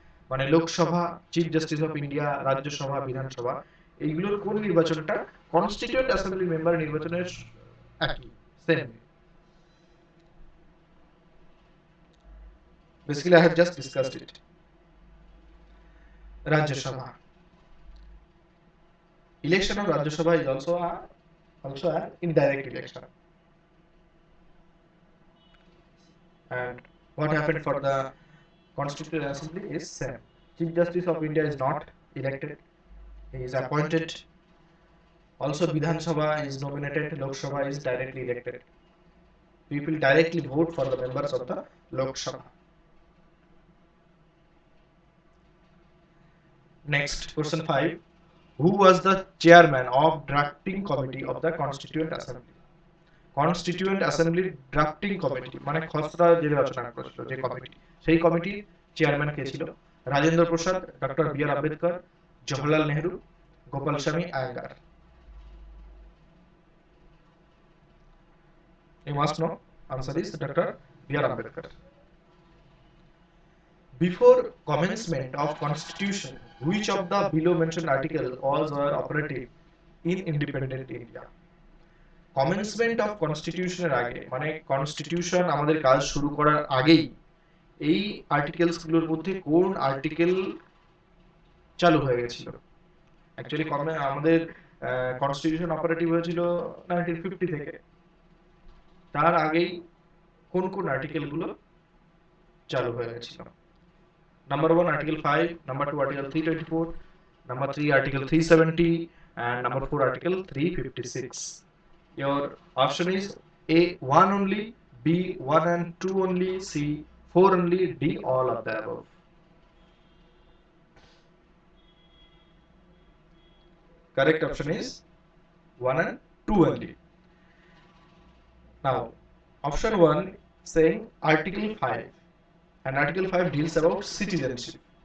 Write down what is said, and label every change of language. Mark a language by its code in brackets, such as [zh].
[bn] মানে Lok Sabha, chief justice of India, Rajya Sabha, বিধানসভা, এইগুলোর কোন নির্বাচনটা কনস্টিটিউয়েন্ট অ্যাসেম্বলি মেম্বার নির্বাচনের একই, same? [en] Basically I have just discussed it. Rajya Sabha, election of Rajya Sabha is also an indirect election. And what happened for the Constituent Assembly is same. Chief Justice of India is not elected; he is appointed. Also, Vidhan Sabha is nominated. Lok Sabha is directly elected. People directly vote for the members of the Lok Sabha. Next, question 5. Who was the chairman of drafting committee of the Constituent Assembly? [bn] Constituent অ্যাসেম্বলির drafting committee মানে খসড়া যে রচনা করেছিল যে committee, সেই কমিটির chairman কে ছিল? Rajendra Prasad, doctor B আর আম্বেদকর, জওহরলাল নেহরু, গোপাল স্বামী Iyengar. [en] You must know answer is Dr. B R Ambedkar. Before commencement of constitution, which of the below mentioned article was or operative in independent India? [bn] Commencement of কনস্টিটিউশনের আগে মানে constitution আমাদের কাজ শুরু করার আগেই এই আর্টিকেলস গুলোর মধ্যে কোন আর্টিকেল চালু হয়ে গেছিল? অ্যাকচুয়ালি আমাদের কনস্টিটিউশন অপারেটিভ হয়েছিল 1950 থেকে, তার আগেই কোন কোন আর্টিকেল গুলো চালু হয়ে গেছিল? [en] Number 1 article 5, number 2 article 324, number 3 article 370 and number 4 article 356. Your option is A 1 only, B 1 and 2 only, C 4 only, D all of the above. Correct option is 1 and 2 only. Now option 1 saying article 5, and article 5 deals about citizenship.